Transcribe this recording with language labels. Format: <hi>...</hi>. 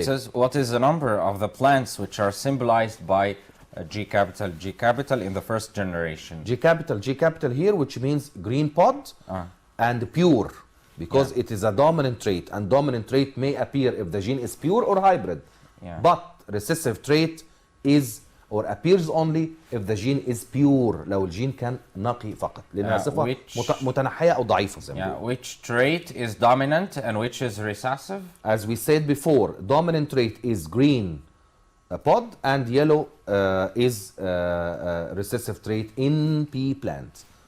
<en>it says what is the number of the plants which are symbolized by G capital in the first generation? G capital here, which means green pod and pure, because it is a dominant trait, and dominant trait may appear if the gene is pure or hybrid. But recessive trait is or appears only if the gene is pure،</en> <ar>لو الجين كان نقي فقط، لأنها صفة متنحية أو ضعيفة زي ما بيقولوا.</ar> <en>Which trait is dominant and which is recessive? As we said before, dominant trait is green pod and yellow is recessive trait in pea plant.</en>